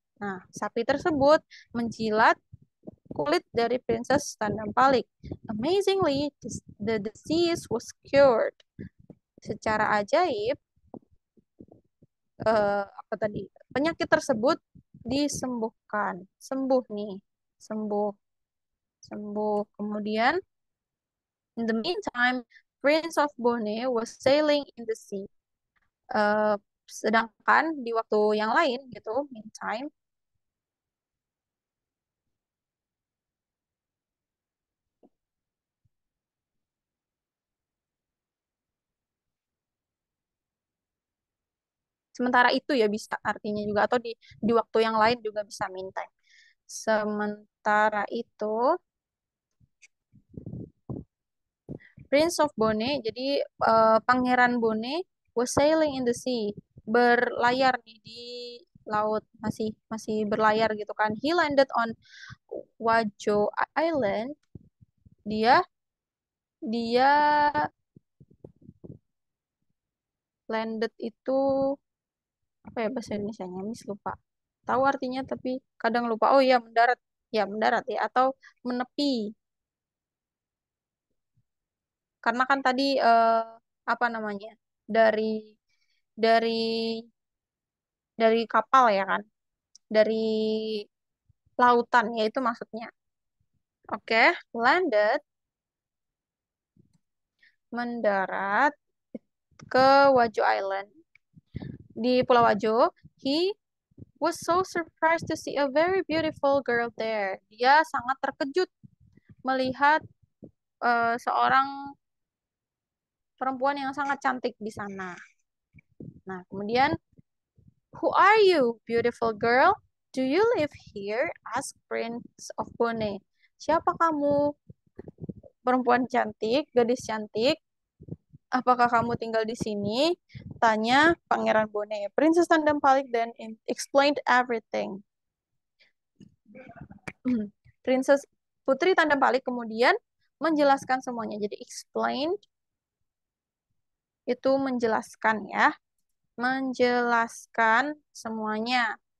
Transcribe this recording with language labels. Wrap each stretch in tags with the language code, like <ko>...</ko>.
<id>Nah, sapi tersebut menjilat kulit dari Princess Tandam Palik.</id> <en>Amazingly, the disease was cured.</en> <id>Secara ajaib, apa tadi, penyakit tersebut disembuhkan, sembuh nih, sembuh, sembuh. Kemudian</id> <en>in the meantime, Prince of Bone was sailing in the sea.</en> <id>Eh, Sedangkan di waktu yang lain gitu, meantime, sementara itu ya bisa artinya juga, atau di waktu yang lain juga bisa meantime. Sementara itu Prince of Bone, jadi Pangeran Bone</id> <en>was sailing in the sea,</en> <id>berlayar nih di laut, masih masih berlayar gitu kan.</id> <en>He landed on Wajo Island.</en> <id>Dia dia landed itu apa ya bahasa Indonesianya? Miss lupa. Tahu artinya tapi kadang lupa. Oh iya, mendarat. Ya, mendarat ya, atau menepi. Karena kan tadi apa namanya? Dari dari kapal ya kan, dari lautan ya itu maksudnya. Oke, landed mendarat ke Wajo Island di Pulau Wajo.</id> <en>He was so surprised to see a very beautiful girl there.</en> <id>Dia sangat terkejut melihat seorang perempuan yang sangat cantik di sana. Nah, kemudian,</id> <en>who are you, beautiful girl? Do you live here? Asked Prince of Bone.</en> <id>Siapa kamu, perempuan cantik, gadis cantik? Apakah kamu tinggal di sini? Tanya Pangeran Bone.</id> <en>Princess Tandampalik then explained everything.</en> <id>Princess Putri Tandampalik kemudian menjelaskan semuanya. Jadi explained itu menjelaskan ya. Menjelaskan semuanya.</id>